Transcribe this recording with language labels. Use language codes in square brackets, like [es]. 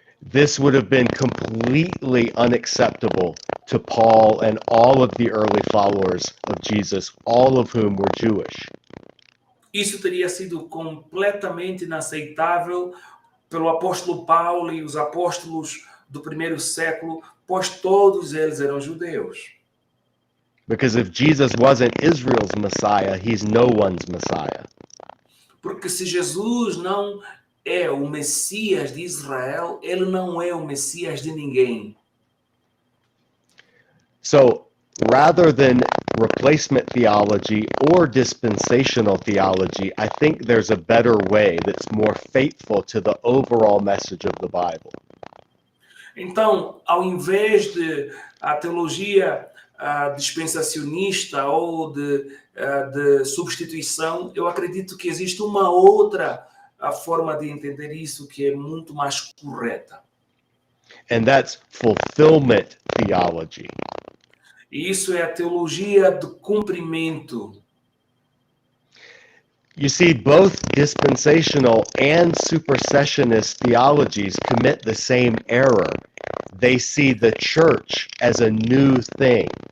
[en] This would have been completely unacceptable to Paul and all of the early followers of Jesus, all of whom were Jewish. [pt] Isso teria sido completamente inaceitável pelo apóstolo Paulo e os apóstolos do primeiro século, pois todos eles eram judeus. [en] Because if Jesus wasn't Israel's Messiah, he's no one's Messiah. [pt] Porque se Jesus não é o Messias de Israel, ele não é o Messias de ninguém. [en] So, rather than replacement theology or dispensational theology, I think there's a better way that's more faithful to the overall message of the Bible. [pt] Então, ao invés de a teologia dispensacionista ou de substituição. Eu acredito que existe uma outra forma de entender isso que é muito mais correta. [en] And that's fulfillment theology. [pt] E isso é a teologia do cumprimento. [en] You see, both dispensational and supersessionist theologies commit the same error. They see the church as a new thing.